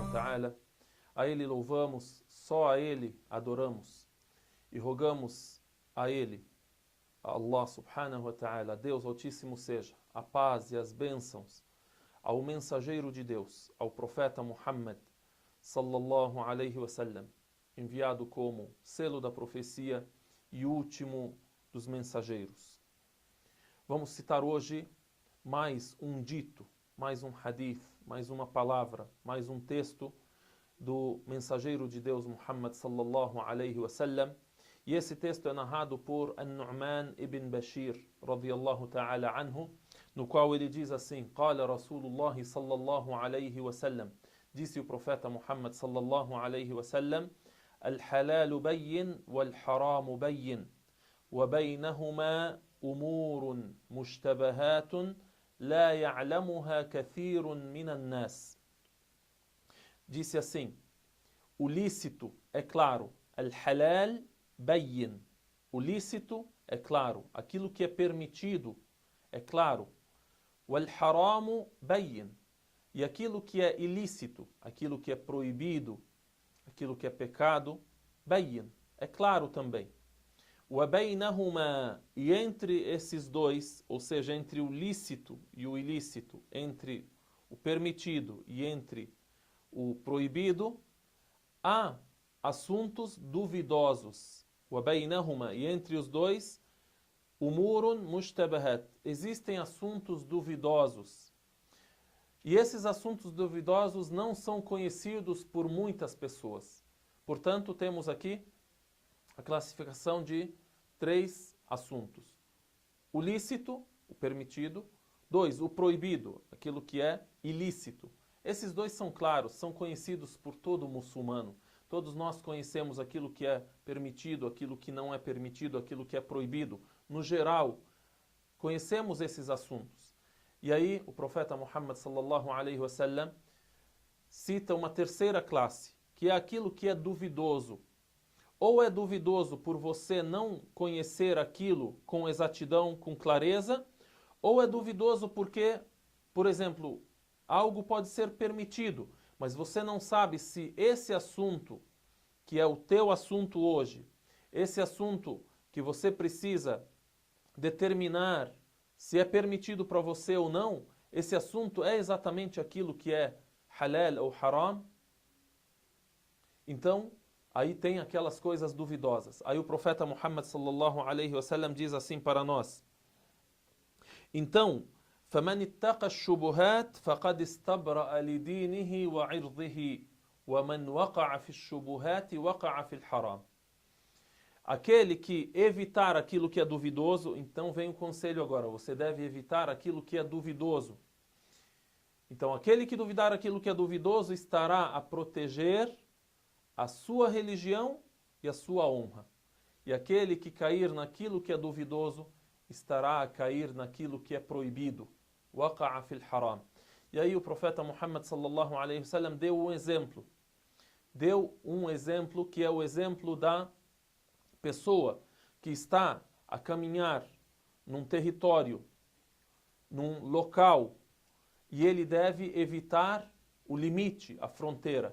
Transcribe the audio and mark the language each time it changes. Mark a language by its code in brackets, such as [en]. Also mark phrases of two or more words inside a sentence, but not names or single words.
[pt] ta'ala. A Ele louvamos, só a Ele adoramos. E rogamos a Ele, a [ar] الله سبحانه وتعالى, [pt] Deus Altíssimo seja, a paz e as bênçãos ao mensageiro de Deus, ao profeta Muhammad [ar] صلى الله عليه وسلم, [pt] enviado como selo da profecia e último dos mensageiros. Vamos citar hoje mais um dito, mais um hadith, mais uma palavra, mais um texto do mensageiro de Deus Muhammad [ar] صلى الله عليه وسلم. [pt] E esse texto é narrado por An-Nu'man ibn Bashir [ar] رضي الله تعالى عنه, [pt] no qual ele diz assim: [ar] قال رسول الله صلى الله عليه وسلم, [pt] disse o profeta Muhammad [ar] صلى الله عليه وسلم الحلال بين والحرام بين وبينهما أمور مشتبهات لا يعلمها كثير من الناس. [pt] Disse assim: o lícito é claro, [ar] الحلال بين, [pt] o lícito é claro, aquilo que é permitido é claro, [ar] والحرام بين, [pt] e aquilo que é ilícito, aquilo que é proibido, aquilo que é pecado, bayyin, é claro também. [ar] وبينهما, [pt] e entre esses dois, ou seja, entre o lícito e o ilícito, entre o permitido e entre o proibido, há assuntos duvidosos. [ar] وبينهما, [pt] e entre os dois, [ar] أمور مشتبهات, [pt] existem assuntos duvidosos. E esses assuntos duvidosos não são conhecidos por muitas pessoas. Portanto, temos aqui a classificação de 3 assuntos. O lícito, o permitido. 2, o proibido, aquilo que é ilícito. Esses 2 são claros, são conhecidos por todo muçulmano. Todos nós conhecemos aquilo que é permitido, aquilo que não é permitido, aquilo que é proibido. No geral, conhecemos esses assuntos. E aí, o profeta Muhammad [ar] صلى الله عليه وسلم [pt] cita uma terceira classe, que é aquilo que é duvidoso. Ou é duvidoso por você não conhecer aquilo com exatidão, com clareza, ou é duvidoso porque, por exemplo, algo pode ser permitido, mas você não sabe se esse assunto, que é o teu assunto hoje, esse assunto que você precisa determinar se é permitido para você ou não, esse assunto é exatamente aquilo que é halal ou haram. Então, aí tem aquelas coisas duvidosas. Aí o profeta Muhammad [ar] صلى الله عليه وسلم [pt] diz assim para nós: então, [ar] فَمَنِ اتَّقَى الشُّبُهَاتِ فَقَدْ اسْتَبْرَأَ لِدِينِهِ وَعِرْضِهِ وَمَنْ وَقَعَ فِي الشُّبُهَاتِ وَقَعَ فِي الْحَرَامِ. [pt] Aquele que evitar aquilo que é duvidoso, então vem o conselho agora, você deve evitar aquilo que é duvidoso. Então, aquele que duvidar aquilo que é duvidoso estará a proteger a sua religião e a sua honra. E aquele que cair naquilo que é duvidoso estará a cair naquilo que é proibido. [ar] وقع في الحرام. [pt] E aí o profeta Muhammad [ar] صلى الله عليه وسلم [pt] deu um exemplo. Deu um exemplo que é o exemplo da pessoa que está a caminhar num território, num local, e ele deve evitar o limite, a fronteira.